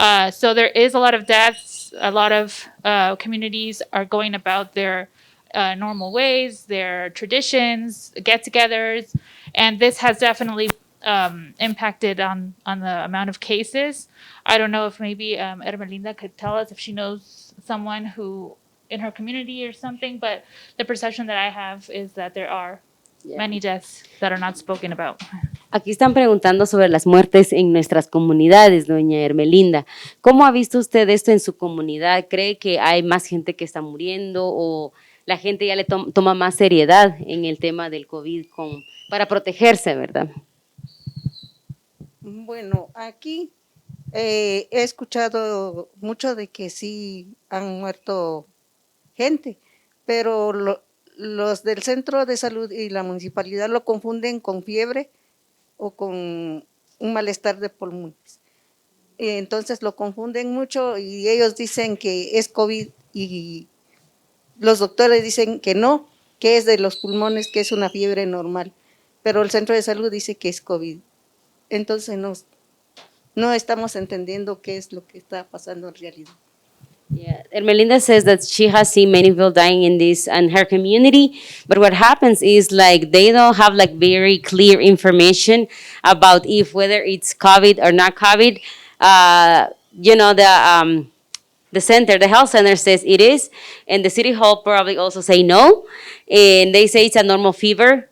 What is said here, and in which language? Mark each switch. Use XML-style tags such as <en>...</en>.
<en>So there is a lot of deaths. A lot of communities are going about their normal ways, their traditions, get-togethers, and this has definitely impacted on the amount of cases. I don't know if maybe Ermelinda could tell us if she knows someone who in her community or something, but the perception that I have is that there are many deaths that are not spoken about.</en> <es>Aquí están preguntando sobre las muertes en nuestras comunidades, doña Ermelinda. ¿Cómo ha visto usted esto en su comunidad? ¿Cree que hay más gente que está muriendo o la gente ya le toma más seriedad en el tema del COVID para protegerse, verdad? Bueno, aquí he escuchado mucho de que sí han muerto gente, pero los del centro de salud y la municipalidad lo confunden con fiebre o con un malestar de pulmones. Entonces lo confunden mucho y ellos dicen que es COVID y los doctores dicen que no, que es de los pulmones, que es una fiebre normal, pero el centro de salud dice que es COVID. Entonces no estamos entendiendo qué es lo que está pasando en realidad.</es> <en>Yeah, Ermelinda says that she has seen many people dying in her community, but what happens is like they don't have like very clear information about if whether it's COVID or not COVID. The health center says it is, and the city hall probably also say no, and they say it's a normal fever.</en>